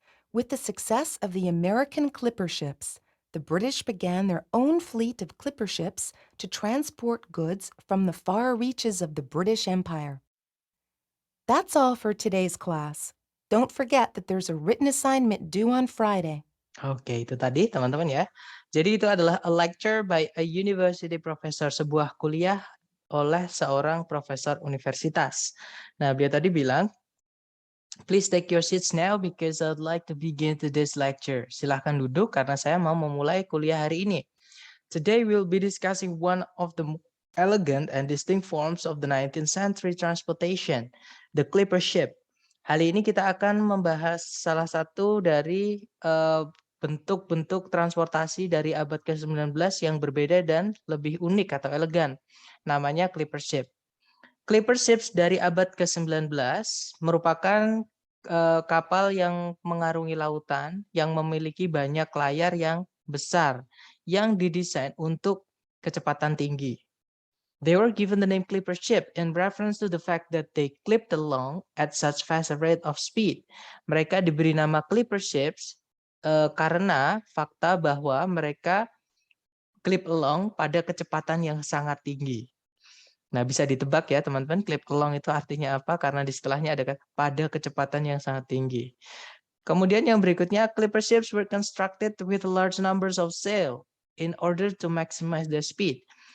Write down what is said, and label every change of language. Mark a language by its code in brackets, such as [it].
[en] With the success of the American clipper ships, the British began their own fleet of clipper ships to transport goods from the far reaches of the British Empire. That's all for today's class. Don't forget that there's a written assignment due on Friday. [id] Oke, itu tadi teman-teman ya. Jadi itu adalah [en] a lecture by a university professor, [id] sebuah kuliah oleh seorang profesor universitas. Nah, beliau tadi bilang, [en] please take your seats now because I'd like to begin today's lecture. [id] Silahkan duduk karena saya mau memulai kuliah hari ini. [en] Today we'll be discussing one of the elegant and distinct forms of the 19th century transportation, the clipper ship. [id] Kali ini kita akan membahas salah satu dari bentuk-bentuk transportasi dari abad ke-19 yang berbeda dan lebih unik atau elegan. Namanya clipper ship. Clipper ships dari abad ke-19 merupakan kapal yang mengarungi lautan yang memiliki banyak layar yang besar yang didesain untuk kecepatan tinggi. [en] They were given the name clipper ship in reference to the fact that they clipped along at such fast a rate of speed. [id] Mereka diberi nama clipper ships karena fakta bahwa mereka clip along pada kecepatan yang sangat tinggi. Nah, bisa ditebak ya teman-teman, clip along itu artinya apa? Karena di setelahnya ada pada kecepatan yang sangat tinggi. Kemudian yang berikutnya, [en] clipper ships were constructed with large numbers of sail in order to maximize their speed.